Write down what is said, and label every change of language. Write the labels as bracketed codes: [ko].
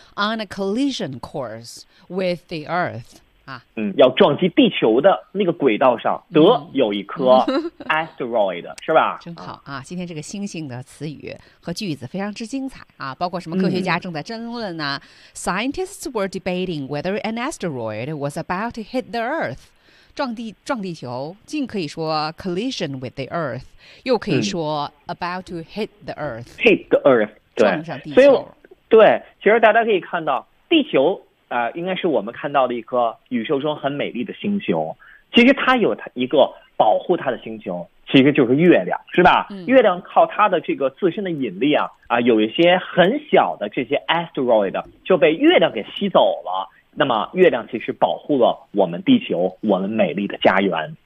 [en] 嗯、 on a collision course with the earth啊、 [zh] 嗯，要撞击地球的那个轨道上得有一颗 asteroid、嗯、是吧，真好啊，今天这个星星的词语和句子非常之精彩啊，包括什么科学家正在争论呢、啊嗯、 [en] Scientists were debating whether an asteroid was about to hit the earth， [zh] 撞地球尽可以说 [en] collision with the earth， [zh] 又可以说 [en] about to hit the earth、嗯、hit the earth， 对， [zh] 撞上地球，所以对，其实大家可以看到地球应该是我们看到的一颗宇宙中很美丽的星球，其实它有一个保护它的星球，其实就是月亮是吧、嗯、月亮靠它的这个自身的引力啊有一些很小的这些 asteroid 就被月亮给吸走了，那么月亮其实保护了我们地球，我们美丽的家园。